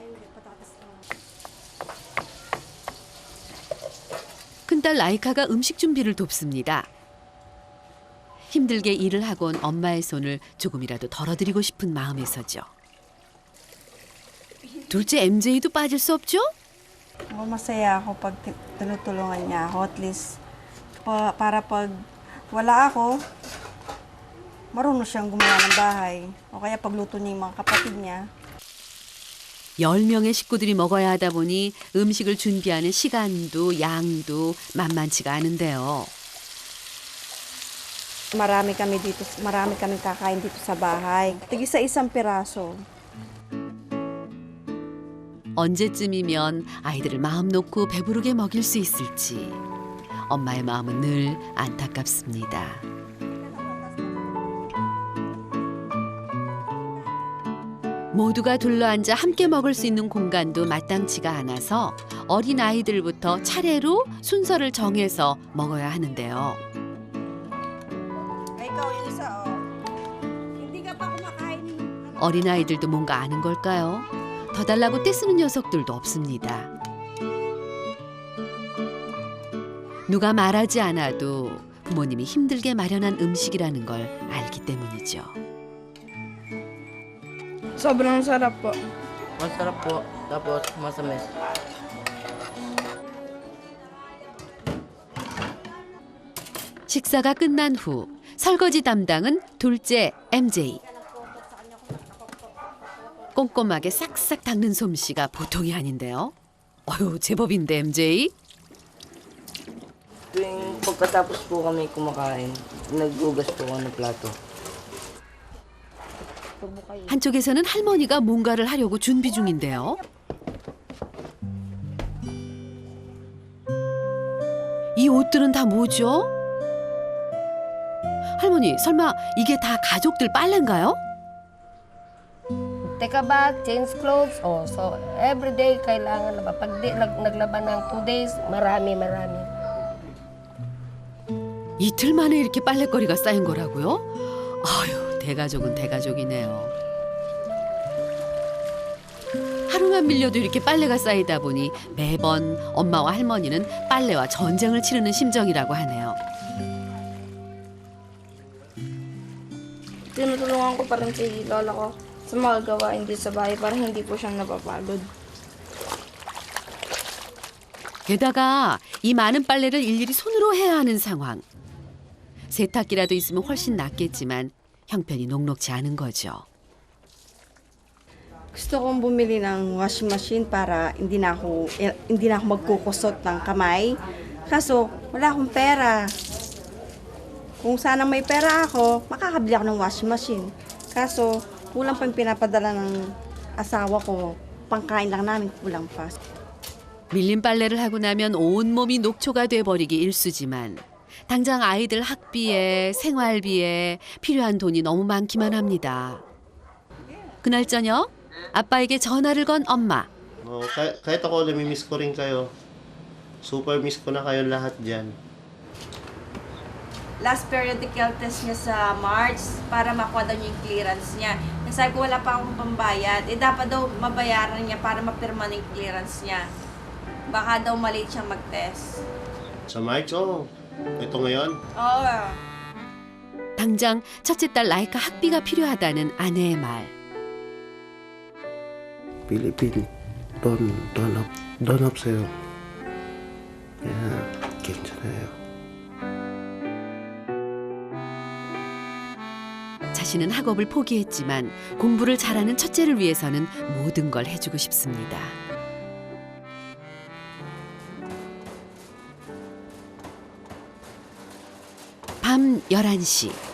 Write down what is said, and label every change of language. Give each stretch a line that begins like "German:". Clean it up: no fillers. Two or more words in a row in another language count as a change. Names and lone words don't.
Korean: 큰딸 라이카가 음식 준비를 돕습니다. 힘들게 일을 하고 온 엄마의 손을 조금이라도 덜어드리고 싶은 마음에서죠. 둘째 MJ도 빠질 수 없죠?
Filipino: Masaya ako pag tinutulungan niya ako.
English: At least,
Filipino: para pag wala ako, marunong siyang gumawa ng bahay. O kaya pagluto niya yung mga kapatid niya.
Korean: 10명의 식구들이 먹어야 하다 보니 음식을 준비하는 시간도 양도 만만치가 않은데요.
Filipino: Marami kami kakain dito sa bahay. Tig-isa isang piraso.
Korean: 언제쯤이면 아이들을 마음 놓고 배부르게 먹일 수 있을지 엄마의 마음은 늘 안타깝습니다. 모두가 둘러앉아 함께 먹을 수 있는 공간도 마땅치가 않아서 어린 아이들부터 차례로 순서를 정해서 먹어야 하는데요.
Filipino: Ikaw yung isa, Hindi ka pa kumakain.
Korean: 어린 아이들도 뭔가 아는 걸까요? 더 달라고 떼쓰는 녀석들도 없습니다. 누가 말하지 않아도 부모님이 힘들게 마련한 음식이라는 걸 알기 때문이죠.
Filipino: Sobrang sarap po. Masarap po, tapos masamis.
Korean: 식사가 끝난 후 설거지 담당은 둘째 MJ. 꼼꼼하게 싹싹 닦는 솜씨가 보통이 아닌데요. 어휴, 제법인데 MJ.
Filipino: Tuwing pagkatapos po kami kumakain, naghugas po ako ng plato.
Korean: 한쪽에서는 할머니가 뭔가를 하려고 준비 중인데요. 이 옷들은 다 뭐죠? 할머니, 설마 이게 다 가족들 빨래인가요?
English: Take a bath, change clothes. Oh, so every day
Filipino: kailangan na ba? Pag di, naglaban ng
English: 2 days,
Filipino: marami.
Korean: 이틀 만에 이렇게 빨래거리가 쌓인 거라고요? 아유, 대가족은 대가족이네요. 하루만 밀려도 이렇게 빨래가 쌓이다 보니 매번 엄마와 할머니는 빨래와 전쟁을 치르는 심정이라고 하네요.
Filipino: Tinutulungan ko pa rin si lola ko sa mga gawain dito sa bahay para hindi po siyang napapagod.
Korean: 게다가 이 많은 빨래를 일일이 손으로 해야 하는 상황. 세탁기라도 있으면 훨씬 낫겠지만 형편이 녹록지 않은 거죠.
Filipino: Gusto kong bumili ng
English: washing machine
Filipino: para hindi na ako magkukusot ng kamay. Kaso, wala akong pera. Kung sana may pera ako, makakabili ako ng
English: washing machine.
Filipino: Kaso, kulang pang pinapadala ng asawa ko. Pangkain lang namin, kulang pa.
Korean: 밀린 빨래를 하고 나면 온몸이 녹초가 돼버리기 일쑤지만 당장 아이들 학비에 생활비에 필요한 돈이 너무 많기만 합니다. 그날 저녁 아빠에게 전화를 건 엄마.
Filipino: Kahit ako, namimiss ko rin kayo.
English: Super miss
Filipino: ko na kayo lahat dyan.
English: Last periodical test
Filipino: niya sa March para makuha daw niya yung clearance niya. Sabi ko wala pa akong pambayad. Dapat daw mabayaran niya para mapirma na yung clearance niya. Baka daw malate siyang mag-test. Sa March, ito ngayon. Oo.
Korean: 당장 첫째 딸 라이카 학비가 필요하다는 아내의 말.
English: Philippine, don't 없어요.
Korean: 괜찮아요. 자신은 학업을 포기했지만 공부를 잘하는 첫째를 위해서는 모든 걸 해주고 싶습니다. 밤 11시.